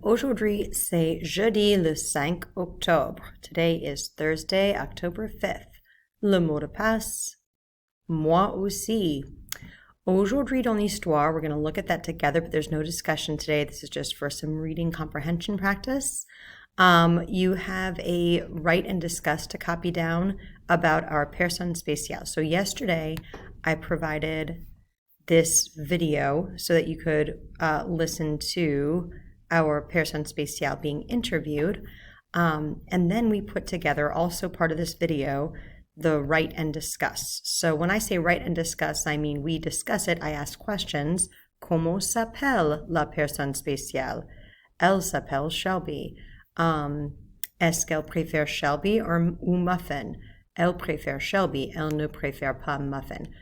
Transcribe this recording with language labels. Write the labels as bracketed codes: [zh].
[fr] Aujourd'hui, c'est jeudi le 5 octobre. [en] Today is Thursday, October 5th. [fr] Le mot de passe, moi aussi. Aujourd'hui dans l'histoire, [en] we're going to look at that together, but there's no discussion today. This is just for some reading comprehension practice. You have a write and discuss to copy down about our personne spéciale. So yesterday, I provided this video so that you could listen to our personne spéciale being interviewed. And then we put together, also part of this video, the write and discuss. So when I say write and discuss, I mean we discuss it. I ask questions. [fr] Comment s'appelle la personne spéciale? Elle s'appelle Shelby. Est-ce qu'elle préfère Shelby ou Muffin? Elle préfère Shelby, elle ne préfère pas Muffin.